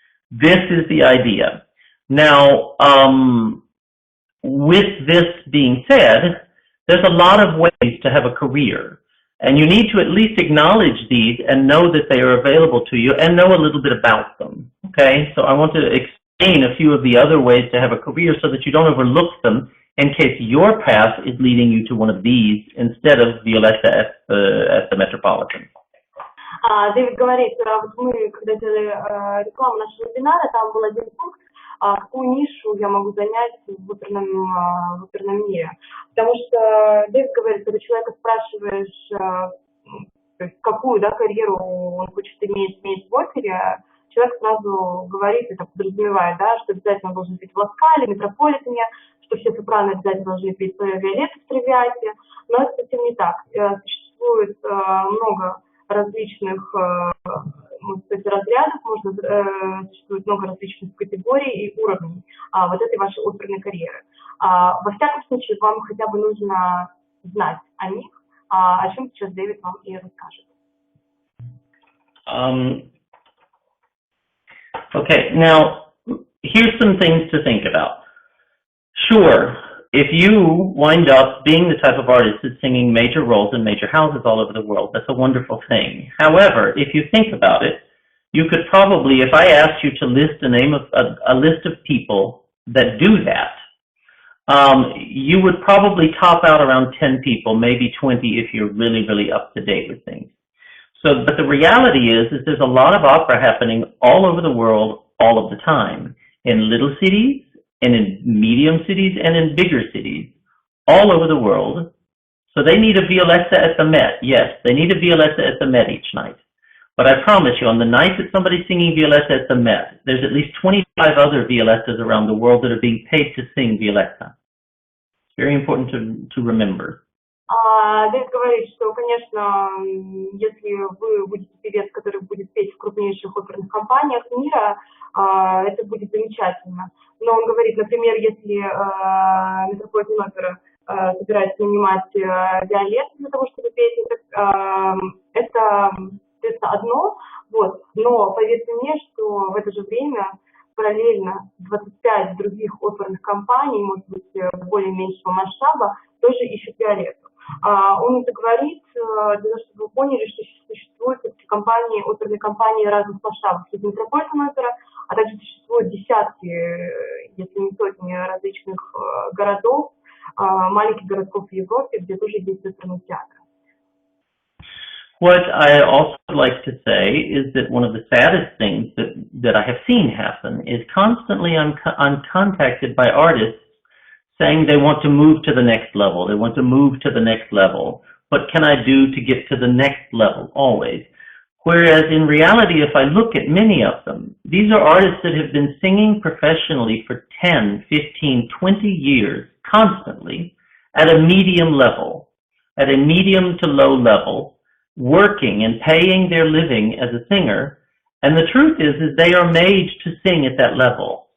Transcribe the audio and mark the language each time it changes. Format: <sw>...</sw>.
<en>This is the idea. Now, with this being said, there's a lot of ways to have a career, and you need to at least acknowledge these and know that they are available to you and know a little bit about them, okay? So I want to explain a few of the other ways to have a career so that you don't overlook them in case your path is leading you to one of these instead of Violetta at the Metropolitan.</en> <ru>Дэвид говорит, вот мы, когда делали рекламу нашего вебинара, там был один пункт, какую нишу я могу занять в оперном мире. Потому что Дэвид говорит, когда человека спрашиваешь, то есть какую карьеру он хочет иметь в опере, человек сразу говорит, это подразумевает, что обязательно он должен петь в Ла Скале, Метрополитене, что все сопрано обязательно должны петь Виолетту в Травиате, но это совсем не так. Существует много различных разрядов, существует много различных категорий и уровней вот этой вашей оперной карьеры. Во всяком случае, вам хотя бы нужно знать о них, о чем сейчас Дэвид вам и расскажет.</ru> <en>Okay, now, here's some things to think about. Sure, if you wind up being the type of artist that's singing major roles in major houses all over the world, that's a wonderful thing. However, if you think about it, you could probably, if I asked you to list a list of people that do that, you would probably top out around 10 people, maybe 20 if you're really, really up to date with things. So, but the reality is there's a lot of opera happening all over the world all of the time, in little cities, and in medium cities, and in bigger cities, all over the world. So they need a Violetta at the Met. Yes, they need a Violetta at the Met each night. But I promise you, on the night that somebody's singing Violetta at the Met, there's at least 25 other Violettas around the world that are being paid to sing Violetta. It's very important to remember.</en> <ru>Дэвид говорит, что, конечно, если вы будете певец, который будет петь в крупнейших оперных компаниях мира, это будет замечательно. Но он говорит, например, если Метрополитен опера собирается нанимать Виолетту для того, чтобы петь, это одно, вот. Но поверьте мне, что в это же время параллельно 25 других оперных компаний, может быть, более меньшего масштаба, тоже ищут Виолетту. Он это говорит для того, чтобы вы поняли, что существуют компании, оперные компании разных масштабов. Есть Метрополитен опера, а также существуют десятки, если не сотни различных городов, маленьких городков в Европе, где тоже есть оперный театр.</ru> <en>What I also like to say is that one of the saddest things that I have seen happen is constantly I'm contacted by artists saying they want to move to the next level, they want to move to the next level. What can I do to get to the next level, always? Whereas in reality, if I look at many of them, these are artists that have been singing professionally for 10, 15, 20 years, constantly, at a medium level, at a medium to low level, working and paying their living as a singer, and the truth is they are made to sing at that level.</en>